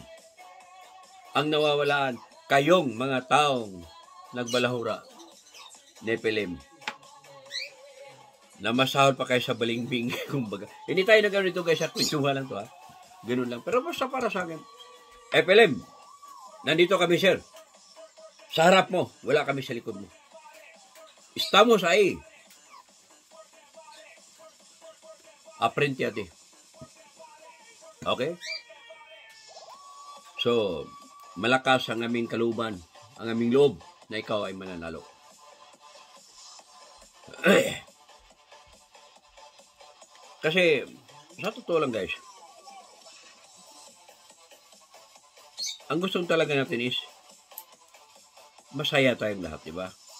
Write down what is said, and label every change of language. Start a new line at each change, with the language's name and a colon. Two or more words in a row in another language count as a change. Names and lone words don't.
Filipino: Ang nawawalan, kayong mga taong nagbalahura, Nephilim, na masahol pa kayo sa balingbing, kumbaga. Hindi tayo nagano nito guys, at kwentuhan lang to ha. Ganun lang. Pero basta para sa akin, Nephilim, nandito kami sir. Sa harap mo, wala kami sa likod mo.
Spanish: Estamos ahí. Aprende ate.
Filipino: Okay? So, malakas ang aming kaluban, ang aming loob na ikaw ay mananalo. Kasi, sa totoo lang guys, ang gusto talaga natin is masaya tayong lahat, diba?